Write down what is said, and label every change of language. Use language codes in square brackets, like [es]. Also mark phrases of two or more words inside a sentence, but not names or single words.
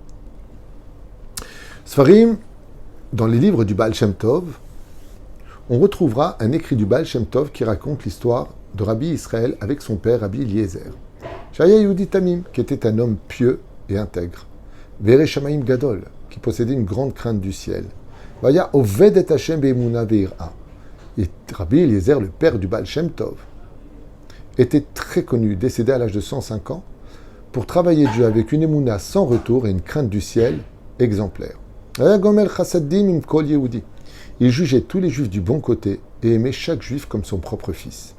[fr] Sfarim, dans les livres du Baal Shem Tov, on retrouvera un écrit du Baal Shem Tov qui raconte l'histoire de Rabbi Israël avec son père, Rabbi Eliezer. [he] שהיה יהודי תמים, [fr] qui était un homme pieux et intègre. [he] וירא שמים גדול, [fr] qui possédait une grande crainte du ciel. [he] והיה עובד את ה' באמונה וביראה. [fr] Et Rabbi Eliezer, le père du Baal Shem Tov, était très connu, décédé à l'âge de 105 ans, pour travailler Dieu avec une émouna sans retour et une crainte du ciel exemplaire. Il jugeait tous les juifs du bon côté et aimait chaque juif comme son propre fils.